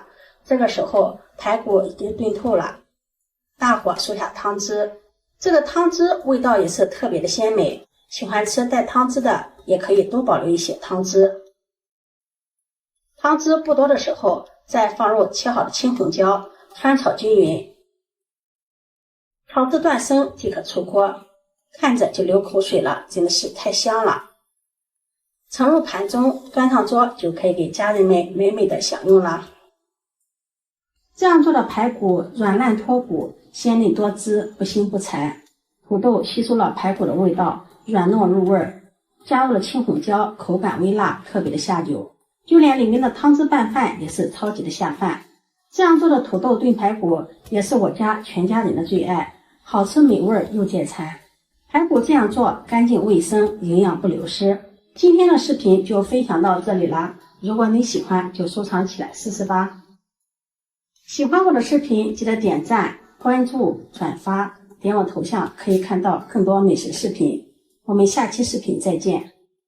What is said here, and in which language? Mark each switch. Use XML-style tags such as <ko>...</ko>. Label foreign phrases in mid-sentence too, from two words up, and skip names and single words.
<zh>這個時候排骨已經燉透了，大火收下湯汁，這個湯汁味道也是特別的鮮美，喜歡吃帶湯汁的也可以多保留一些湯汁。湯汁不多的時候，再放入切好的青紅椒，翻炒均勻，炒至斷生即可出鍋，看着就流口水了，真的是太香了。盛入盤中，端上桌就可以給家人們美美的享用了。這樣做的排骨軟爛脫骨，鮮嫩多汁，不腥不柴。土豆吸收了排骨的味道，軟糯入味，加入了青紅椒，口感微辣，特別的下酒。就連裡面的湯汁拌飯也是超級的下飯。這樣做的土豆燉排骨也是我家全家人的最愛，好吃美味又解饞。排骨這樣做乾淨衛生，營養不流失。今天的視頻就分享到這裡了，如果你喜歡就收藏起來試試吧。喜歡我的視頻記得點讚、關注、轉發，點我頭像可以看到更多美食視頻。我們下期視頻再見。</zh>